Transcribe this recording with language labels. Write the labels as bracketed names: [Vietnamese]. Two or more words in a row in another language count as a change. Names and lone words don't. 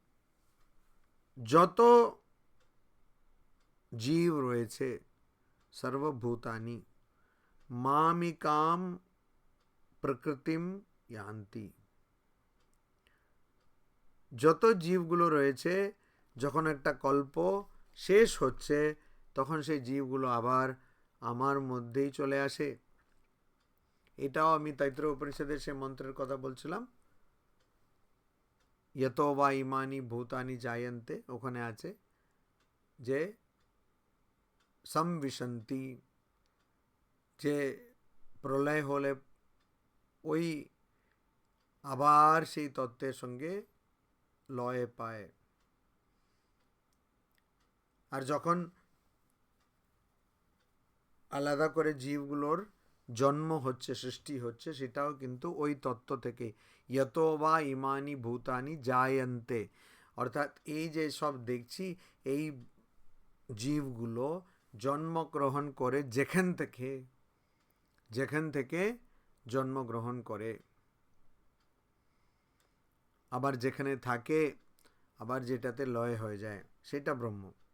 [Bangla] যত জীব রয়েছে [Sanskrit] সর্বভূতানি মামিকাম প্রকৃতিম ইয়ান্তি, [Bangla] যত জীবগুলো রয়েছে যখন একটা কল্প শেষ হচ্ছে তখন সেই জীবগুলো আবার আমার মধ্যেই চলে আসে। এটাও আমি তৈত্রীয় উপনিষদের সে মন্ত্রের কথা বলছিলাম, [Sanskrit] यतो वा इमानि भूतानि जायन्ते, [Bangla] ওখানে আছে যে संविशन्ति, যে প্রলয় হলে ওই আবার সেই তত্ত্বের সঙ্গে লয় পায়। আর যখন আলাদা করে জীবগুলোর জন্ম হচ্ছে, সৃষ্টি হচ্ছে, সেটাও কিন্তু ওই তত্ত্ব থেকে, [Sanskrit] यतो वा इमानि भूतानि जायन्ते, [Bangla] অর্থাৎ এই যে সব দেখছি এই জীবগুলো জন্মগ্রহণ করে, যেখান থেকে জন্মগ্রহণ করে, আবার যেখানে থাকে, আবার যেটাতে লয় হয়ে যায়, সেটা ব্রহ্ম।